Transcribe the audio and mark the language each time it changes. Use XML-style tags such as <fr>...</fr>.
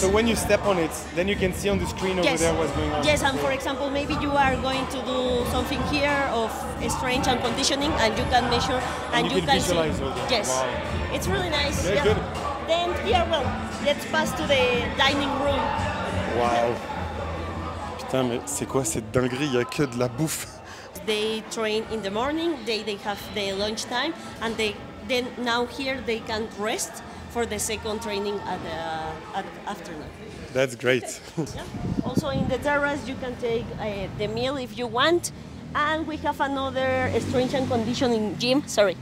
<en>So when you step on it, then you can see on the screen over there what's going on. Yes, and for example, maybe you are going to do something here of strength and conditioning, and you can measure and you can visualize see. all that. Yes, Wow. it's really nice. Very good. Then here, let's pass to the dining room.</en> <fr>Wow. Putain, mais c'est quoi cette dinguerie? Il n'y a que de la bouffe.</fr> <en>They train in the morning, they have the lunch time, and then now here they can rest for the second training at afternoon. That's great. Yeah. Also in the terrace you can take the meal if you want. And we have another strength and conditioning gym, sorry.</en>